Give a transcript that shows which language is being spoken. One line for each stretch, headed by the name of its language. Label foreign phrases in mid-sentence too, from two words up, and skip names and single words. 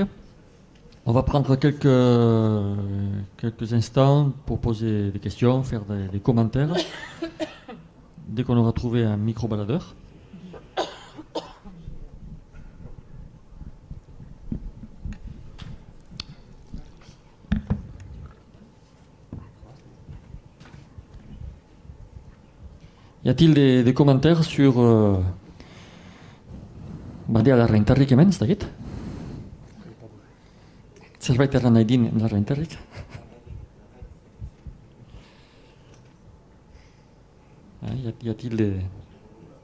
French: On va prendre quelques instants pour poser des questions, faire des commentaires, dès qu'on aura trouvé un micro-baladeur. Y a-t-il des commentaires sur
Basque: Badia Reinterrik hemen, ez dakit? Zerbait erran nahi din Reinterrik?
French: Y a-t-il des...